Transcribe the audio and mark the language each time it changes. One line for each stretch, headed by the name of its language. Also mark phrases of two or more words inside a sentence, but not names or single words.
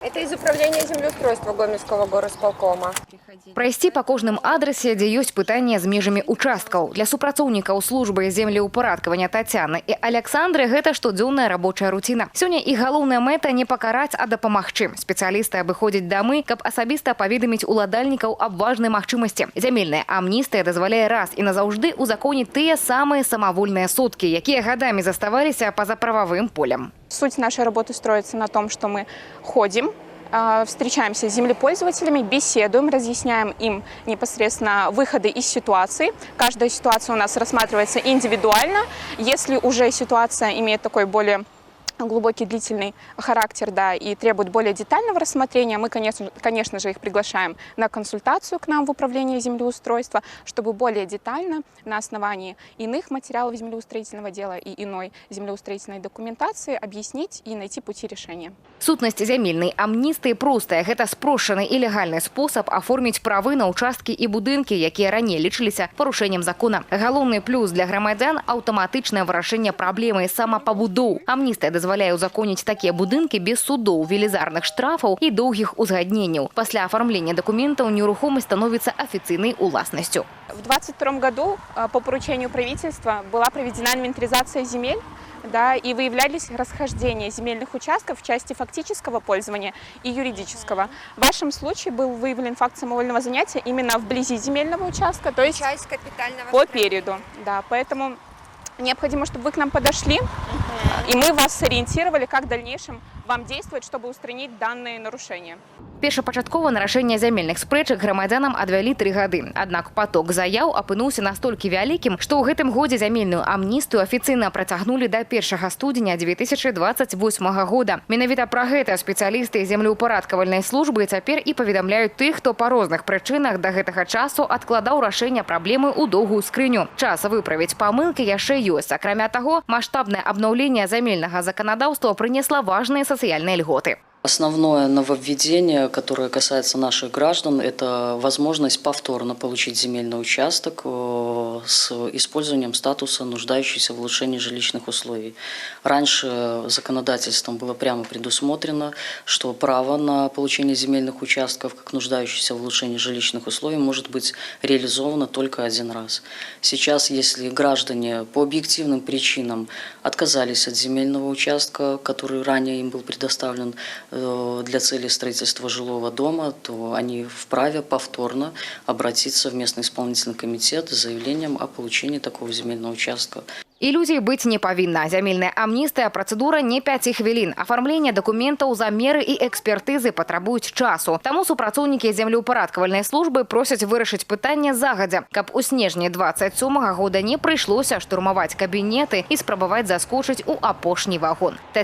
Russian: Это из управления землеустройства Гомельского горосполкома.
Belarusian: Прайсці па кожным адрасе, дзе ёсць пытанне з межамі участкаў. Для супрацоўнікаў службы землеўпарадкавання Тацяны і Александры гэта штодзённая рабочая руціна. Сёння іх галоўная мэта не пакараць, а дапамагчы. Спецыялісты абыходзяць дамы, каб асабіста паведаміць уладальнікаў аб важнай магчымасці. Зямельная амністыя дазваляе раз і назаўжды узаконіць тыя самыя самавольныя соткі, якія гадамі заставаліся па-за прававым полем.
Russian: Суть нашей работы строится на том, что мы ходим, встречаемся с землепользователями, беседуем, разъясняем им непосредственно выходы из ситуации. Каждая ситуация у нас рассматривается индивидуально. Если уже ситуация имеет такой более глубокий, длительный характер, да, и требует более детального рассмотрения, мы, конечно же, их приглашаем на консультацию к нам в управление землеустройства, чтобы более детально на основании иных материалов землеустроительного дела и иной землеустроительной документации объяснить и найти пути решения.
Belarusian: Сутнасць зямельнай амністыі простая. Гэта спрошчаны і легальны спосаб аформіць правы на участкі і будынкі, якія раней лічыліся парушэннем закона. Галоўны плюс для грамадзян – аўтаматычнае вырашэнне праблемы самапабудоў. Амністыя дазваляе узаконіць такія будынкі без судоў, велізарных штрафаў і доўгіх узгадненняў. Пасля афармлення дакументаў нерухомасць становіцца афіцыйнай уласнасцю.
Russian: В 2022 году по поручению правительства была проведена инвентаризация земель, да, и выявлялись расхождения земельных участков в части фактического пользования и юридического. В вашем случае был выявлен факт самовольного занятия именно вблизи земельного участка, то есть Часть капитального по периоду. Да, поэтому необходимо, чтобы вы к нам подошли, и мы вас сориентировали, как в дальнейшем вам действовать, чтобы устранить данные нарушения.
Belarusian: Першапачаткова на рашэнне зямельных спрэчак грамадзянам адвялі 3 гады. Аднак поток заяў апынуўся настолькі вялікім, што ў гэтым годзе зямельную амністыю афіцыйна працягнулі да 1 студзеня 2028 года. Менавіта пра гэта спецыялісты землеўпарадкавальнай службы цяпер і паведамляюць тых, хто па розных прычынах да гэтага часу адкладаў рашэнне праблемы ў доўгую скрыню. Час выправіць памылкі яшчэ ёсць. Акрамя таго, маштабнае абнаўленне зямельнага заканадаўства прынесла важныя сацыяльныя льготы.
Russian: Основное нововведение, которое касается наших граждан, это возможность повторно получить земельный участок с использованием статуса нуждающийся в улучшении жилищных условий. Раньше законодательством было прямо предусмотрено, что право на получение земельных участков, как нуждающийся в улучшении жилищных условий, может быть реализовано только один раз. Сейчас, если граждане по объективным причинам отказались от земельного участка, который ранее им был предоставлен для цели строительства жилого дома, то они вправе повторно обратиться в местный исполнительный комитет с заявлением о получении такого земельного участка.
Belarusian: Ілюзій быць не павінна. Зямельная амністыя працэдура не 5 хвілін. Афармленне дакументаў, замеры і экспертызы патрабуюць часу. Таму супрацоўнікі землеўпарадкавальнай службы просяць вырашыць пытанне загадзя, каб у снежні 27 года не прыйшлося штурмаваць кабінеты і спрабаваць заскочыць у апошні вагон.